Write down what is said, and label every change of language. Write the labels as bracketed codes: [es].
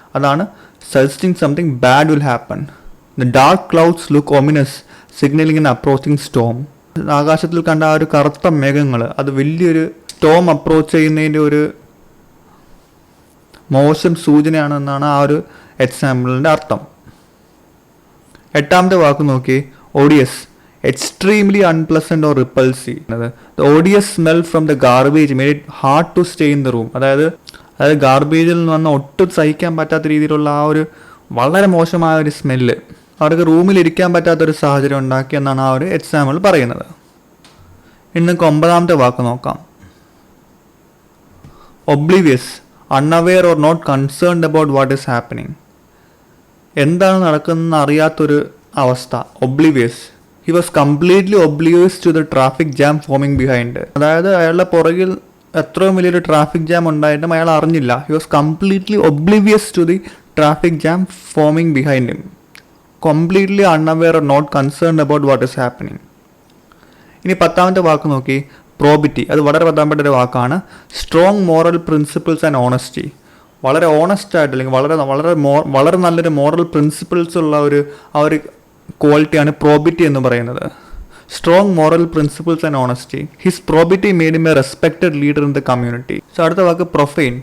[en] അതാണ് suggesting something bad will happen. The dark clouds look ominous signalling in approaching storm. [ml] ആകാശത്തിൽ കണ്ട ആ ഒരു കറുത്ത മേഘങ്ങൾ അത് വലിയൊരു സ്റ്റോം അപ്രോച്ച് ചെയ്യുന്നതിൻ്റെ ഒരു മോശം സൂചനയാണെന്നാണ് ആ ഒരു എക്സാമ്പിളിൻ്റെ അർത്ഥം. എട്ടാമത്തെ വാക്ക് നോക്കി odious. [en] Extremely unpleasant or repulsive. The odious smell from the garbage made it hard to stay in the room. [ml] അതായത് ഗാർബേജിൽ നിന്ന് വന്ന ഒട്ടും സഹിക്കാൻ പറ്റാത്ത രീതിയിലുള്ള ആ ഒരു വളരെ മോശമായ ഒരു സ്മെല്ല് അവർക്ക് റൂമിൽ ഇരിക്കാൻ പറ്റാത്തൊരു സാഹചര്യം ഉണ്ടാക്കി എന്നാണ് ആ ഒരു എക്സാമ്പിൾ പറയുന്നത്. ഇനി നമുക്ക് ഒമ്പതാമത്തെ വാക്ക് നോക്കാം. [en] Oblivious. Unaware or not concerned about what is happening. [ml] എന്താണ് നടക്കുന്നതെന്ന് അറിയാത്തൊരു അവസ്ഥ. [en] Oblivious. He was completely oblivious to the traffic jam forming behind. [ml] അതായത് അയാളുടെ പുറകിൽ എത്രയും വലിയൊരു ട്രാഫിക് ജാം ഉണ്ടായിട്ടും അയാൾ അറിഞ്ഞില്ല. [en] He was completely oblivious to the traffic jam forming behind him. Completely unaware or not concerned about what is happening. [ml] ഇനി പത്താമത്തെ വാക്ക് നോക്കി പ്രോബിറ്റി, അത് വളരെ പ്രധാനപ്പെട്ട ഒരു വാക്കാണ്. [en] strong moral principles and honesty, [ml] വളരെ ഓണസ്റ്റ് ആയിട്ട് അല്ലെങ്കിൽ വളരെ നല്ലൊരു മോറൽ പ്രിൻസിപ്പിൾസ് ഉള്ള ആ ഒരു ക്വാളിറ്റിയാണ് പ്രോബിറ്റി എന്ന് പറയുന്നത്. [en] Strong moral principles and honesty. His probity made him a respected leader in the community. So [ml] അടുത്ത വാക്ക് [en] Profane.